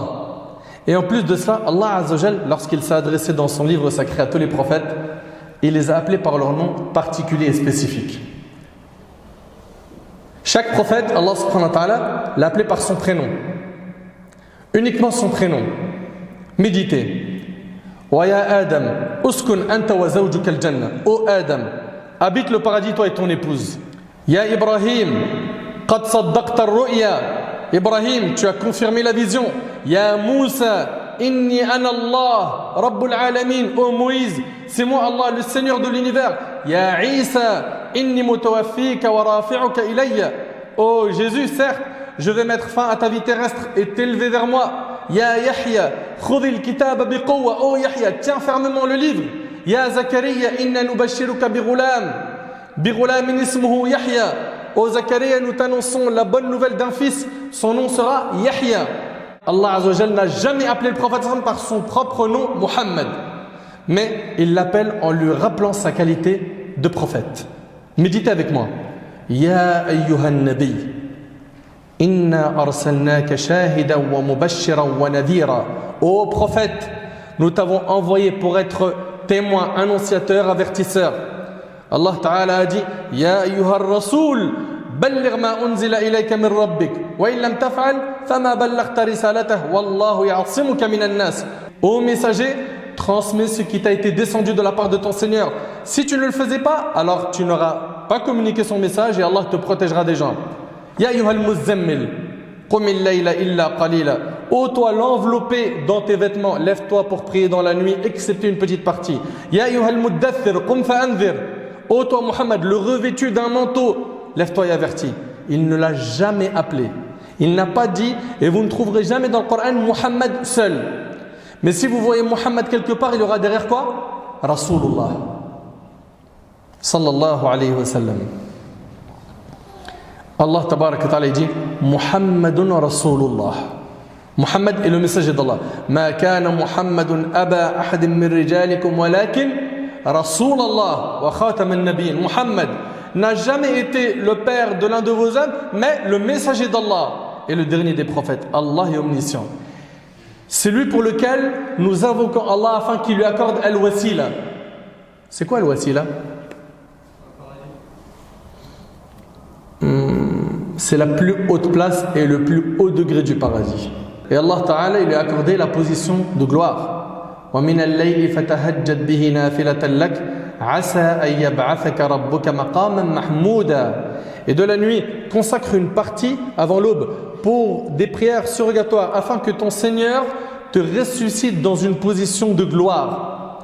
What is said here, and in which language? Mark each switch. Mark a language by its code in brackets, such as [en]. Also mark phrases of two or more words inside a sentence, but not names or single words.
[fr] Et en plus de cela, [ar] الله عز وجل, [fr] lorsqu'il s'est adressé dans son livre sacré à tous les prophètes, il les a appelés par leur nom particulier et spécifique. Chaque prophète, [ar] الله سبحانه وتعالى, [fr] l'a appelé par son prénom. Uniquement son prénom. Méditez. [ar] ويا آدم اسكن أنت وزوجك الجنة. [fr] Ô Adam, habite le paradis toi et ton épouse. [ar] يا إبراهيم قد صدقت الرؤيا. [fr] Ibrahim, tu as confirmé la vision. [ar] يا موسى إني أنا الله رب العالمين. [fr] Ô Moïse, c'est moi Allah, le Seigneur de l'univers. [ar] يا عيسى إني متوفيك ورافعك إلي. [fr] Ô Jésus, certes, je vais mettre fin à ta vie terrestre et t'élever vers moi. [ar] يا يحيى خذ الكتاب بقوة. [fr] Ô Yahya, tiens fermement le livre. [ar] يا زكريا إنا نبشرك بغلام اسمه يحيى. [fr] Ô Zakaria, nous t'annonçons la bonne nouvelle d'un fils. Son nom sera Yahya. [ar] الله عز وجل [fr] n'a jamais appelé le prophète par son propre nom, Muhammad. Mais il l'appelle en lui rappelant sa qualité de prophète. Méditez avec moi. [ar] يا أيها النبي إنا أرسلناك شاهدا ومبشرا ونذيرا. [fr] Ô prophète, nous t'avons envoyé pour être témoin, annonciateur, avertisseur. [ar] الله تعالى [fr] a dit [ar] يا أيها الرسول بلغ ما أنزل إليك من ربك وإن لم تفعل فما بلغت رسالته والله يعصمك من الناس. [fr] Ô messager, transmets ce qui t'a été descendu de la part de ton Seigneur. Si tu ne le faisais pas, alors tu n'auras pas communiqué son message et Allah te protégera des gens. [ar] يا أيها المزمل قم الليل إلا قليلا. [fr] Ô toi l'enveloppé dans tes vêtements, lève-toi pour prier dans la nuit, excepté une pethitte partie. [ar] يا أيها المدثر قم فأنذر. [fr] Ô toi Muhammad, le revêtu d'un manteau, lève-toi et avertis. Il ne l'a jamais appelé. Il n'a pas dit, et vous ne trouverez jamais dans le Coran Muhammad seul. Mais si vous voyez Muhammad quelque part, il y aura derrière quoi? Rasulullah. [ar] صلى الله عليه وسلم. الله تبارك وتعالى [fr] dit [ar] محمد رسول الله. [fr] Muhammad est le messager d'Allah. [ar] ما كان محمد أبا أحد من رجالكم ولكن رسول الله وخاتم النبيين. [fr] Muhammad n'a jamais été le père de l'un de vos hommes, mais le messager d'Allah et le dernier des prophètes. Allah est omniscient. C'est lui pour lequel nous invoquons Allah afin qu'il lui accorde al-wasila. C'est quoi al-wasila? C'est la plus haute place et le plus haut degré du paradis. Et [ar] الله تعالى, [fr] il lui a accordé la position de gloire. [ar] وَمِنَ اللَّيْلِ فَتَهَجَّدْ بِهِ نَافِلَةً لَكَ عَسَىٰ أَن يَبْعَثَكَ رَبُّكَ مَقَامًا مَحْمُودًا. [fr] Et de la nuit, consacre une partie avant l'aube pour des prières surrogatoires afin que ton Seigneur te ressuscite dans une position de gloire.